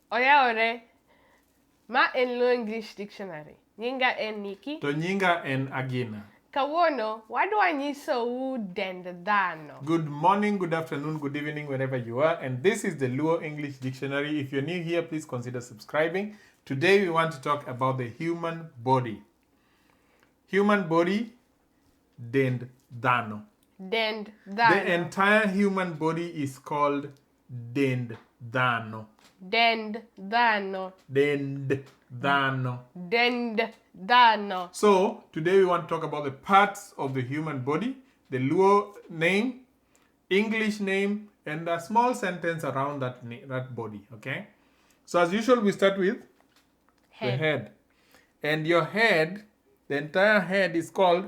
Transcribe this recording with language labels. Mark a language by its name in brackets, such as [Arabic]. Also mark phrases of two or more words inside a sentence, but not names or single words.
[Luo (Kenya and Tanzania)] Oyaore, ma en Luo English Dictionary. Nyinga en Nikki. To nyinga en Agina. Kawuono, wadwa nyisou dend dhano. [English] Good morning, good afternoon, good evening, wherever you are. And this is the Luo English Dictionary. If you're new here, please consider subscribing. Today we want to talk about the human body. Human body, [Luo (Kenya and Tanzania)] dend dhano. Dend dhano. [English] The entire human body is called [Luo (Kenya and Tanzania)] dend dhano. Dend dhano. Dend dhano. Dend dhano. [English] So, today we want to talk about the parts of the human body, the Luo name, English name, and a small sentence around that body, okay? So, as usual, we start with the head. And your head, the entire head is called